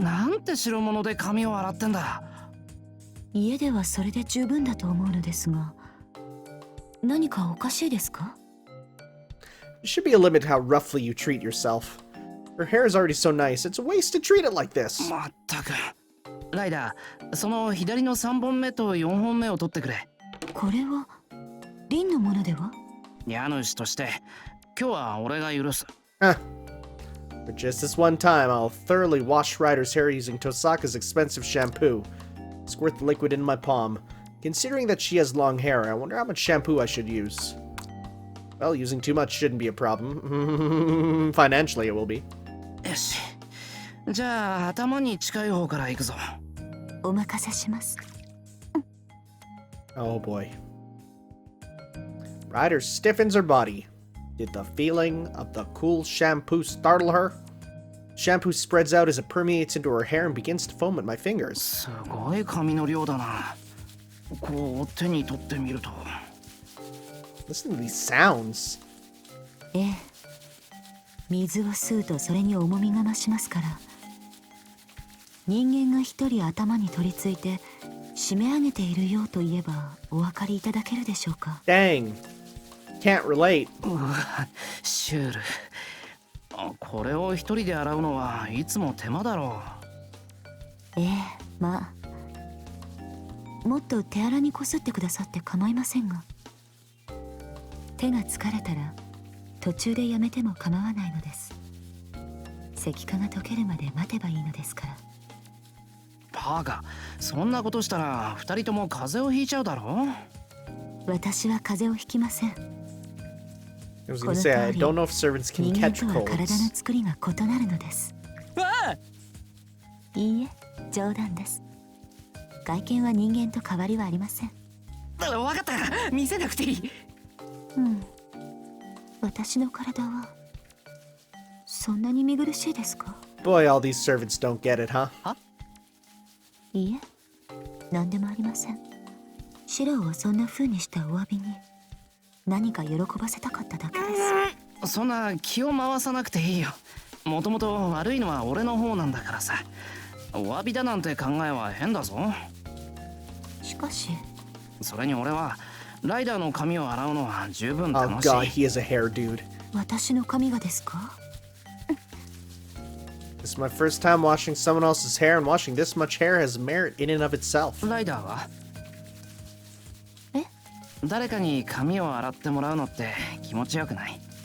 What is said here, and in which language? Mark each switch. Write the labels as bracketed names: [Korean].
[Japanese] なんて白物で髪を洗ってんだ。家ではそれで十分だと思うのですが、何かおかしいですか？ [English] There should be a limit how roughly you treat yourself. Her hair is already so nice, it's a waste to treat it like this. [Japanese] まったく。ライダー、その左の3本目と4本目を取ってくれ。これはリンのものでは？家主として今日は俺が許す。 Huh. [English] For just this one time, I'll thoroughly wash Ryder's hair using Tosaka's expensive shampoo. Squirt the liquid in my palm. Considering that she has long hair, I wonder how much shampoo I should use. Well, using too much shouldn't be a problem. Financially, it will be. [Japanese] よし。じゃあ頭に近い方から行くぞ。お任せします。 [English] Oh boy. Ryder stiffens her body. Did the feeling of the cool shampoo startle her? Shampoo spreads out as it permeates into her hair and begins to foam at my fingers. [Japanese] すごい髪の量だな。こう手に取ってみると。 [English] Listen to these sounds. [Japanese] ええ。水を吸うとそれに重みが増しますから。人間が一人頭に取り付いて締め上げているようと言えばお分かりいただけるでしょうか。 [English] Dang. Can't relate. [Japanese] うわ、シュール。これを一人で洗うのはいつも手間だろう。ええ、まあ。もっと手荒にこすってくださって構いませんが。手が疲れたら途中でやめても構わないのです。石化が溶けるまで待てばいいのですから。バカ、そんなことしたら二人とも風邪をひいちゃうだろ。私は風邪をひきません。 [English] I was gonna say, I don't know if servants can catch [Japanese] 人間とは体 [English] colds. [Japanese] の作りが異なるのです。いいえ、冗談です。外見は人間と変わりはありません。分かった、見せなくていい。うん。私の体はそんなに見苦しいですか？ [English] Boy, all these servants don't get it, huh? [Japanese] いいえ、何でもありません。シローをそんな風にしたお詫びに何か喜ばせたかっただけです。そんな気を回さなくていいよ。もともと悪いのは俺の方なんだからさ。お詫びだなんて考えは変だぞ。しかしそれに俺はライダーの髪を洗うのは十分楽しい。 [English] god, he is a hair dude. [Japanese] 私の髪がですか？ [English] This This is my first time washing someone else's hair, and washing this much hair has merit in and of itself. [Japanese] ライダーはえ誰かに髪を洗ってもらうのって気持ちよくない？